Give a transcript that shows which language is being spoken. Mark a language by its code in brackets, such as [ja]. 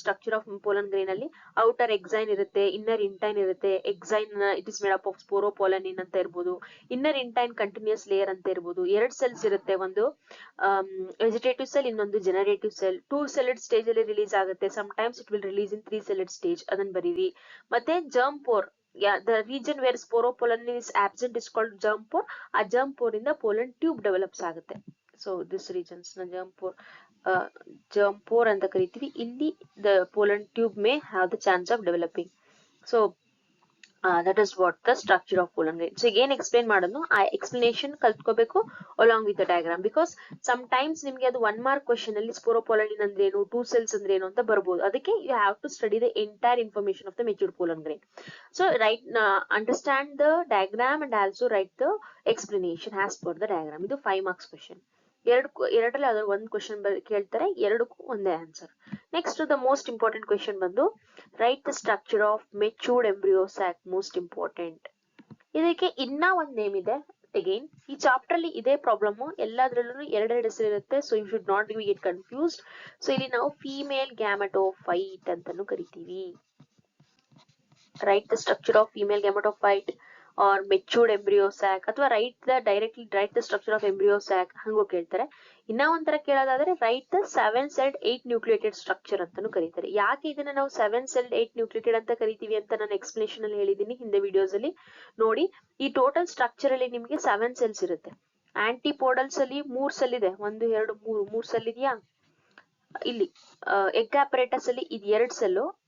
[en] structure of pollen grain [kn] ಅಲ್ಲಿ outer exine ಇರುತ್ತೆ, inner ಇಂಟೈನ್ ಇರುತ್ತೆ. [en] exine it is made up of sporopollenin [kn] ಅಂತ ಇರ್ಬೋದು. [en] Inner intine continuous layer ಅಂತ ಇರ್ಬೋದು. [kn] 2 ಸೆಲ್ಸ್ ಇರುತ್ತೆ, ಒಂದು ವೆಜಿಟೇಟಿವ್ ಸೆಲ್, ಇನ್ನೊಂದು ಜನರೇಟಿವ್ ಸೆಲ್. [en] 2 celled stage [kn] ಅಲ್ಲಿ ರಿಲೀಸ್ ಆಗುತ್ತೆ. [en] Sometimes it will release in 3 celled stage. [kn] ಅದನ್ನ ಬರೀರಿ. [en] ಮತ್ತೆ germ pore, the region where sporopollen is absent is called germ pore. ಆ germ pore ಇಂದ pollen tube develops [kn] ಆಗುತ್ತೆ. [en] so this regions ನ germ pore [kn] ಅಂತ ಕರಿತೀವಿ. [en] ಇಲ್ಲಿ the pollen tube may have the chance of developing. So that is what the structure of pollen grain. So again explain [kn] ಮಾಡೋದು, ಆ explanation ಕಲ್ತ್ಕೋಬೇಕು [en] along with the diagram. because sometimes [kn] ನಿಮ್ಗೆ ಅದು 1 mark question ಅಲ್ಲಿ sporopollen ಅಂದ್ರೇನು, 2 cells ಅಂದ್ರೇನು ಅಂತ ಬರ್ಬೋದು. [en] ಅದಕ್ಕೆ you have to study the entire information of the matured pollen grain. So understand the diagram and also write the explanation as per the diagram. [kn] ಇದು 5 marks question. ಎರಡರಲ್ಲಿ ಯಾವ್ದಾದ್ರು ಒಂದು ಕ್ವೆಶನ್ ಕೇಳ್ತಾರೆ, 2ಕ್ಕೂ ಒಂದೇ answer. [en] Next the most important question ಬಂದು write the structure of matured embryo sac. Most important. [kn] ಇದಕ್ಕೆ ಇನ್ನ ಒಂದ್ ನೇಮ್ ಇದೆ. ಅಗೈನ್ ಈ ಚಾಪ್ಟರ್ ಅಲ್ಲಿ ಇದೇ ಪ್ರಾಬ್ಲಮ್, ಎಲ್ಲಾದ್ರಲ್ಲೂ 2 ಹೆಸರು ಇರುತ್ತೆ. [en] So you should not get confused. So [kn] ಇಲ್ಲಿ ನಾವು [en] female gametophyte [kn] ಅಂತಾನು ಕರಿತೀವಿ. [en] write the structure of female gametophyte or matured embryo sac, ಅಥವಾ directly write the structure of embryo sac [kn] ಹಂಗೂ ಕೇಳ್ತಾರೆ. ಇನ್ನ ಒಂಥರ ಕೇಳೋದಾದ್ರೆ [en] write the 7-celled 8-nucleated structure [kn] ಅಂತಾನು ಕರೀತಾರೆ. ಯಾಕೆ ಇದನ್ನ ನಾವು 7-celled 8-nucleated ಅಂತ ಕರಿತೀವಿ ಅಂತ ನಾನು ಎಕ್ಸ್ಪ್ಲನೇಷನ್ ಅಲ್ಲಿ ಹೇಳಿದೀನಿ ಹಿಂದೆ ವಿಡಿಯೋಸ್ ಅಲ್ಲಿ ನೋಡಿ. ಈ ಟೋಟಲ್ ಸ್ಟ್ರಕ್ಚರ್ ಅಲ್ಲಿ ನಿಮ್ಗೆ 7 cells ಇರುತ್ತೆ. ಆಂಟಿಪೋಡಲ್ಸ್ ಅಲ್ಲಿ 3 ಸೆಲ್ ಇದೆ. 1 2 3 ಸೆಲ್ ಇದೆಯಾ. ಇಲ್ಲಿ ಎಗ್ ಆಪರೇಟಸ್ ಅಲ್ಲಿ ಇದು 2 ಸೆಲ್.